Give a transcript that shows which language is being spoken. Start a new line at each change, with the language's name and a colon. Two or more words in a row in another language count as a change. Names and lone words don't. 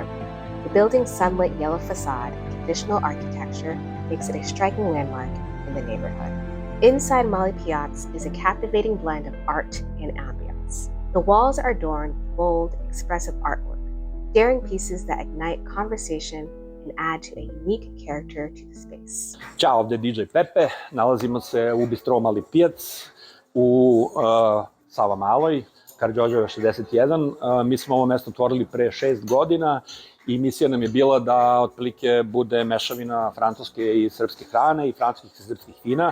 English: The building's sunlit yellow facade and traditional architecture makes it a striking landmark in the neighborhood. Inside Mali Pijac is a captivating blend of art and ambience. The walls are adorned with bold, expressive artwork, daring pieces that ignite conversation and add to a unique character to the space.
Serbian: Ćao, ovdje je DJ Pepe. Nalazimo se u bistro Mali Pijac u Savamaloj, Karađorđeva 61. Mi smo ovo mesto otvorili pre 6 godina i misija nam je bila da otprilike bude mešavina francuske i srpske hrane i francuskih i srpskih vina.